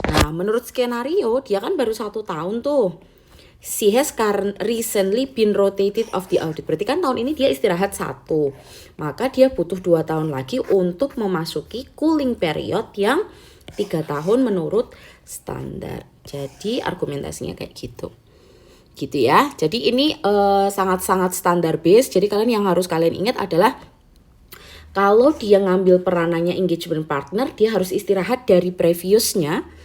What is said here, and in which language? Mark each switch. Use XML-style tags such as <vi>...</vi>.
<id>Nah, menurut skenario dia kan baru 1 tahun tuh.</id> <en>She has recently been rotated of the audit.</en> <id>Berarti kan tahun ini dia istirahat 1. Maka dia butuh 2 tahun lagi untuk memasuki cooling period yang 3 tahun menurut standar. Jadi argumentasinya kayak gitu. Gitu ya. Jadi ini sangat-sangat standar base. Jadi yang harus kalian ingat adalah kalau dia ngambil peranannya engagement partner, dia harus istirahat dari previousnya.</id>